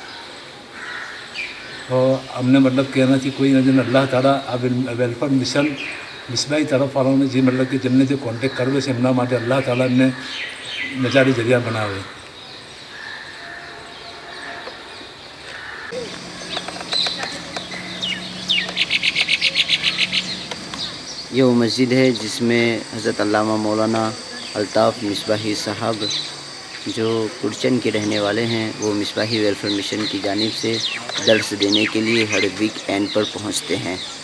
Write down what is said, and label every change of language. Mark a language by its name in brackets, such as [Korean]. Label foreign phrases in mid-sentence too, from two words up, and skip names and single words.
[Gujarati] તો અમને મતલબ કે એનાથી કોઈ નથી, અલ્લાહ તાલા આ [English] welfare mission [Gujarati] મિસ્બાહી તરફવાળાઓને જે મતલબ કે જેમને જે કોન્ટેક્ટ કર્યો છે એમના માટે અલ્લાહ તાલા એમને નજારી જરિયા બનાવે। [Urdu] یہ وہ مسجد ہے جس میں حضرت علامہ مولانا الطاف مصباحی صاحب جو کرچن کے رہنے والے ہیں وہ مصباحی ویلفیئر مشن کی جانب سے درس دینے کے لیے ہر ویک اینڈ پر پہنچتے ہیں۔